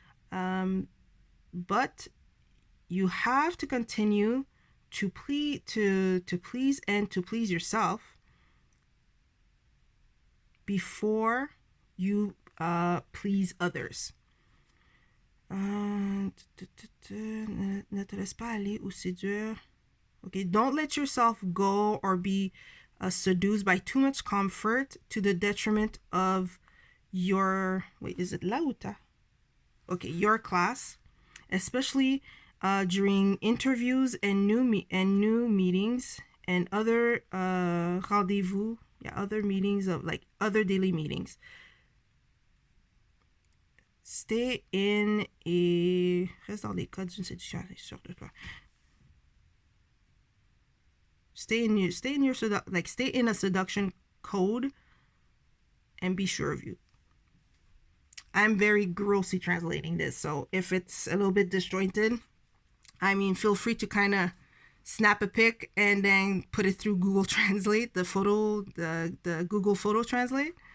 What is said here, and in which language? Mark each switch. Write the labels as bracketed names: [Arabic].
[English] But you have to continue to please yourself before you please others. [French] Ne te laisse pas aller ou séduire. [English] Okay, don't let yourself go or be seduced by too much comfort to the detriment of your, wait, is it [French] la ou ta? [English] Okay, your class, especially during interviews and new meetings and other rendezvous, other meetings of like other daily meetings. Stay in a [French] reste dans les codes d'une séduction, sûr de toi. [English] Stay in a seduction code and be sure of you. I'm very grossly translating this, so if it's a little bit disjointed, I mean, feel free to kind of snap a pic and then put it through Google Translate, the Google Photo Translate.